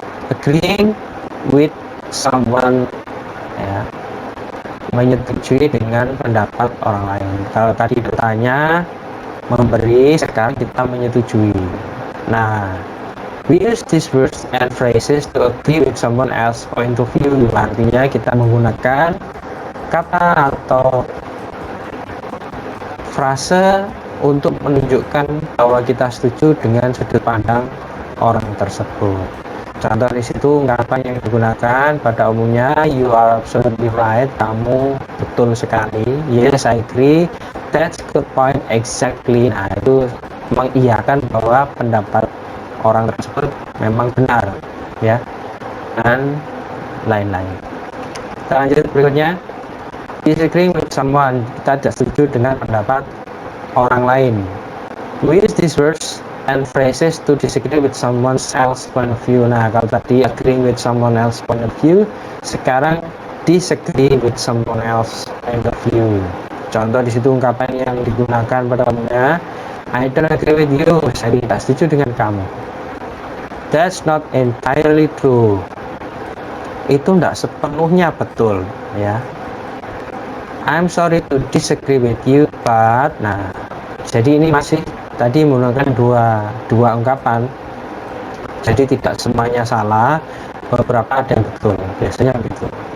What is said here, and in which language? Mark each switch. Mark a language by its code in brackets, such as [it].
[en] Agreeing with someone, [id] ya, menyetujui dengan pendapat orang lain. Kalau tadi bertanya memberi, sekarang kita menyetujui. [en] Nah, we use these words and phrases to agree with someone else's point of view. [id] Artinya kita menggunakan kata atau frase untuk menunjukkan bahwa kita setuju dengan sudut pandang orang tersebut. Contoh di situ ungkapan yang digunakan pada umumnya, [en] you are absolutely right, [id] kamu betul sekali. [en] Yes, I agree, that's good point, exactly. [id] Nah, itu mengiyakan bahwa pendapat orang tersebut memang benar, ya, dan lain-lain. Kita lanjut berikutnya. [en] Disagreeing with someone, [id] kita tidak setuju dengan pendapat orang lain. [en] We use these words and phrases to disagree with someone else's point of view. [id] Nah, kalau tadi [en] agreeing with someone else's point of view, [id] sekarang [en] disagree with someone else's point of view. [id] Contoh di situ ungkapan yang digunakan pada umumnya, [en] I don't agree with you, [id] saya tidak setuju dengan kamu. [en] That's not entirely true. [id] Itu tidak sepenuhnya betul, ya. [en] I'm sorry to disagree with you, but, [id] nah, jadi ini masih tadi menggunakan dua ungkapan. Jadi tidak semuanya salah, beberapa ada yang betul, biasanya begitu.